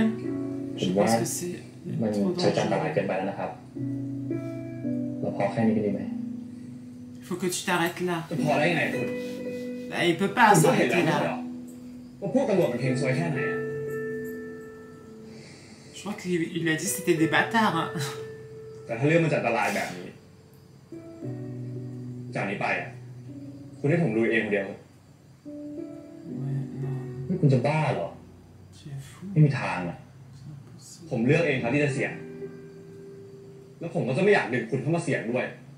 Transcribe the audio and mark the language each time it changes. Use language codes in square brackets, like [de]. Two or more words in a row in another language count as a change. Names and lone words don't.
[fr] Je pense que c'est trop dangereux. Il faut que tu t'arrêtes là. Bah, il peut pas s'arrêter là. Je crois qu'il a dit que c'était des bâtards. Hein. [th] แต่ถ้าเรื่องมันจะอันตรายแบบนี้จากนี้ไปคุณให้ผมดูเองคนเดียวนี่คุณจะบ้าเหรอไม่มีทางอ่ะผมเลือกเองครับที่จะเสี่ยงแล้วผมก็จะไม่อยากดึงคุณเข้ามาเสี่ยงด้วย